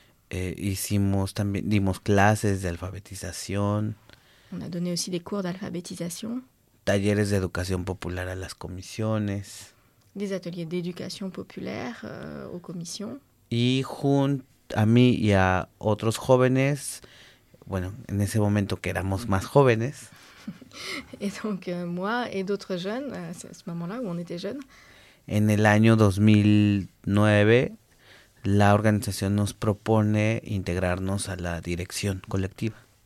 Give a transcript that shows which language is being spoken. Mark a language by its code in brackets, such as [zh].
[es] Hicimos también, dimos clases de alfabetización. [fr] On a donné aussi des cours d'alphabétisation. [es] Talleres de educación popular a las comisiones. [fr] Des ateliers d'éducation populaire aux commissions. [es] Y junto a mí y a otros jóvenes, bueno, en ese momento que éramos más jóvenes. [fr] Et donc, moi et d'autres jeunes, à ce moment-là où on était jeunes. [es] En el año 2009, la organización nos propone integrarnos a la dirección colectiva.